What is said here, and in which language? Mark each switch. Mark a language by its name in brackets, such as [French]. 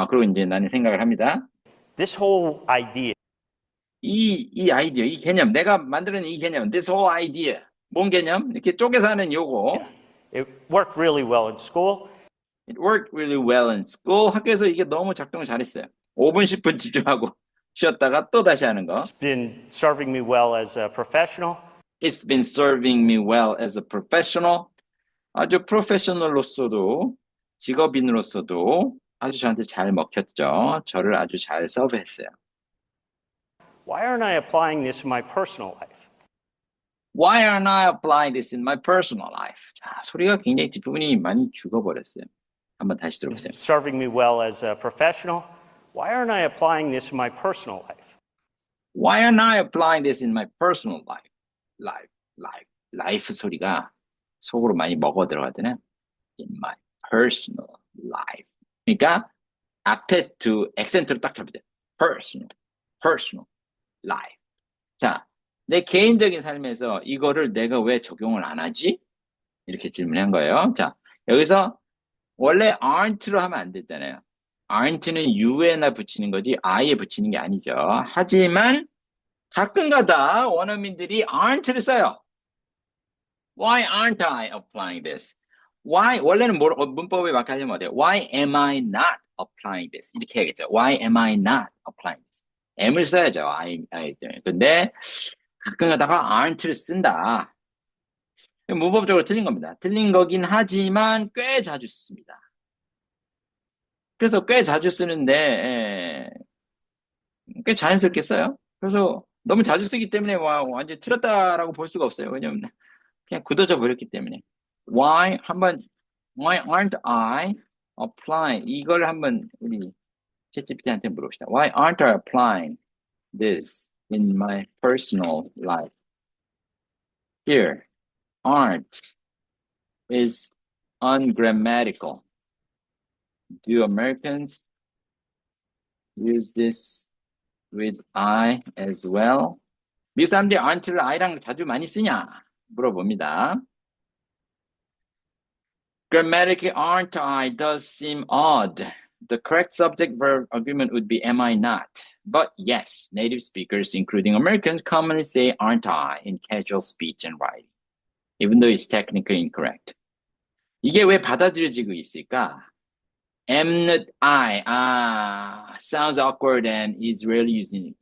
[Korean] 그리고 이제 나는 생각을 합니다. [English] this whole idea [Korean] 이 아이디어, 이 개념, 내가 만드는 이 개념, [English] this whole idea. [Korean] 뭔 개념? 이렇게 쪼개서 하는 요거. [English] it worked really well in school. It worked really well in school. [Korean] 학교에서 이게 너무 작동을 잘했어요. 5분, 10분 집중하고 쉬었다가 또 다시 하는 거. [English] It's been serving me well as a professional. It's been serving me well as a professional. [Korean] 아주 프로페셔널로서도, 직업인으로서도 아주 저한테 잘 먹혔죠. 저를 아주 잘 서브했어요. [English] Why aren't I applying this in my personal life? Why aren't I applying this in my personal life? [Korean] 자, 소리가 굉장히 뒷부분이 많이 죽어버렸어요. 한번 다시 들어보세요. [English] Serving me well as a professional. Why aren't I applying this in my personal life? Why aren't I applying this in my personal life? [Korean] Life 소리가 속으로 많이 먹어 들어가잖아요. [English] In my personal life. [Korean] 그러니까 앞에 두 액센트를 딱 잡으세요. [English] personal life. [Korean] 자, 내 개인적인 삶에서 이거를 내가 왜 적용을 안 하지? 이렇게 질문한 거예요. 자, 여기서 원래 aren't로 하면 안 됐잖아요. aren't는 you에나 붙이는 거지 I에 붙이는 게 아니죠. 하지만 가끔가다 원어민들이 aren't를 써요. [English] Why aren't I applying this? [Korean] Why, 원래는 문법에 맞게 하시면 어때요? [English] Why am I not applying this? [Korean] 이렇게 해야겠죠. [English] Why am I not applying this? [Korean] am을 써야죠. 때문에. 근데 가끔 가다가 aren't를 쓴다. 문법적으로 틀린 겁니다. 틀린 거긴 하지만 꽤 자주 씁니다. 그래서 꽤 자주 쓰는데, 꽤 자연스럽게 써요. 그래서 너무 자주 쓰기 때문에 완전히 틀렸다라고 볼 수가 없어요. 왜냐면 그냥 굳어져 버렸기 때문에. [English] Why aren't I applying? [Korean] 이걸 한번 우리 챗GPT한테 물어봅시다. [English] Why aren't I applying this in my personal life? Here, aren't is ungrammatical. Do Americans use this with I as well? [Korean] 미국 사람들이 aren't를 I랑 자주 많이 쓰냐? 물어봅니다. [English] Grammatically, aren't I does seem odd. The correct subject-verb agreement would be am I not? But yes, native speakers, including Americans, commonly say aren't I in casual speech and writing, even though it's technically incorrect. [Korean] 이게 왜 받아들여지고 있을까? [English] Am not I, sounds awkward and is rarely used in it.